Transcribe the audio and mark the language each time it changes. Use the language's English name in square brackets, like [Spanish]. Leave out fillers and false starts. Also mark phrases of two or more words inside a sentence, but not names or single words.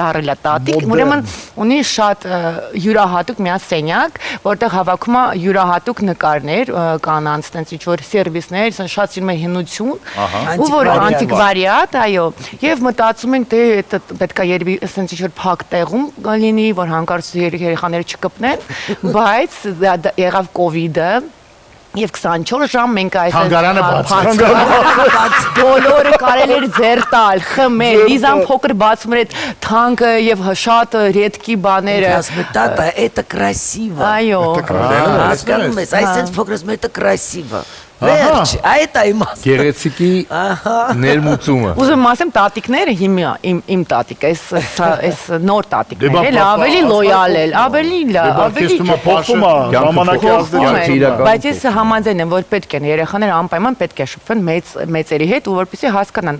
[Armenian] դարել է տատիկ, ուրեմն ունի շատ յուրահատուկ մի սենյակ, որտեղ հավաքում է յուրահատուկ նկարներ, կանանց տենց ինչ որ սերվիսներ, շատ սիրում է հնություն, ու որ անտիկվարիատ, այո, եւ մտածում ենք դե պետքա երևի ասենց ինչ որ փակ տեղում լինի, որ հանկարծ երեխաները չկպնեն, բայց եղավ կովիդը Եվ 24 ժամ մենք այս Թանգարանը բաց բոլորը կարել էր ձեռ տալ, խմել, Լիզան փոքր բացում էր այդ թանկը եւ շատ ռեդկի բաները։ Տատա, [Russian] это красиво։ [Armenian] Այո։ Հասկանում ես, այսպես փոքրս [Russian] это красиво։ [Armenian] Վերջ, այդ է իմաստ։ Գեղեցիկի ներմուծումը։ Ուզում ասեմ տատիկները հիմա իմ տատիկը, այս նոր տատիկները էլ ավելի լոյալ են, ավելի փոխվում է ժամանակի ազդեցությամբ։ Բայց ես համաձայն եմ, որ պետք են երեխաները անպայման պետք է շփվեն մեծերի հետ ու որպեսզի հասկանան